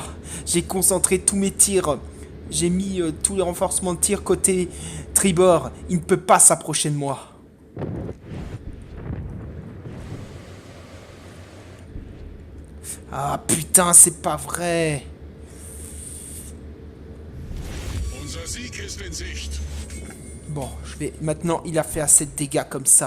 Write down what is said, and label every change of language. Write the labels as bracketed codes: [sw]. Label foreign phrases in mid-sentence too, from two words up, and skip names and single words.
[fr] J'ai concentré tous mes tirs. J'ai mis tous les renforcements de tir côté tribord. Il ne peut pas s'approcher de moi. Ah putain, c'est pas vrai. [de] Unser Sieg ist in Sicht. [fr] Bon, je vais... Maintenant, il a fait assez de dégâts comme ça.